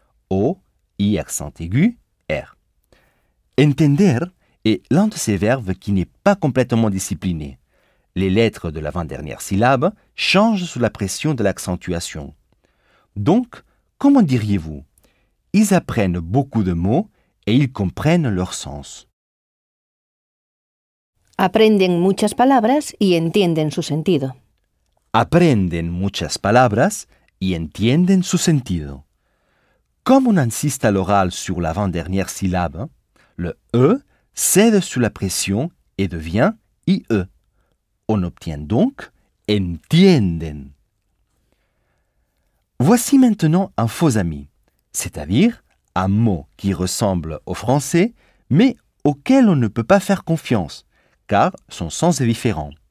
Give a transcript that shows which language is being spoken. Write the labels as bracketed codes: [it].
[fr] O, I accent aigu, R. Entender est l'un de ces verbes qui n'est pas complètement discipliné. Les lettres de l'avant-dernière syllabe changent sous la pression de l'accentuation. Donc, comment diriez-vous? Ils apprennent beaucoup de mots et ils comprennent leur sens. [es] Aprenden muchas palabras y entienden su sentido. Aprenden muchas palabras y entienden su sentido. [fr] Comme on insiste à l'oral sur l'avant-dernière syllabe, le E cède sous la pression et devient IE. On obtient donc entienden. Voici maintenant un faux ami, c'est-à-dire un mot qui ressemble au français, mais auquel on ne peut pas faire confiance, car son sens est différent.